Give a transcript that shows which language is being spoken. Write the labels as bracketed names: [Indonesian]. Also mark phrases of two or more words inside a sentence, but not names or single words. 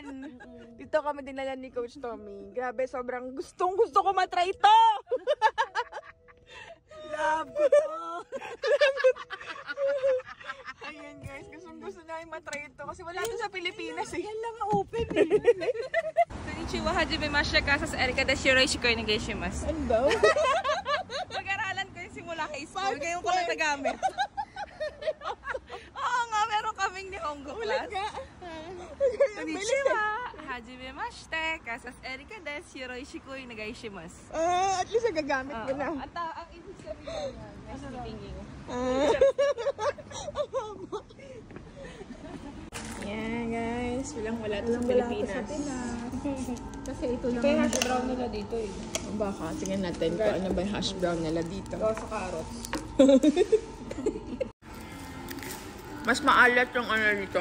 [Filipino] Dito kami dinala ni Coach Tommy. Grabe, sobrang gusto ko matry ito. Love ko to. Ayan guys, gusto namin matry ito kasi wala ito sa Pilipinas eh. Yan lang open eh. [Japanese] こんにちは、はじめまして、カサス エリカです、よろしくお願いします. [Filipino] Ano daw? Pag-aralan ko yung simula high school, ngayon ko lang nagamit. Oo nga, meron kaming Nihongo class. [Japanese] こんにちは、はじめまして、カサス エリカです、よろしくお願いします. [Filipino] At least nagagamit mo na. At ang ibig sabihin yan, [English] nice meeting you. [Filipino] Yan guys, wala ito sa Pilipinas. Kasi ito lang. Kaya [English] hash brown [Filipino] nila dito eh. Baka, tingnan natin kung ano ba yung [English] hash brown [Filipino] nila dito. Ito sa carrots. Mas maalat yung ano dito.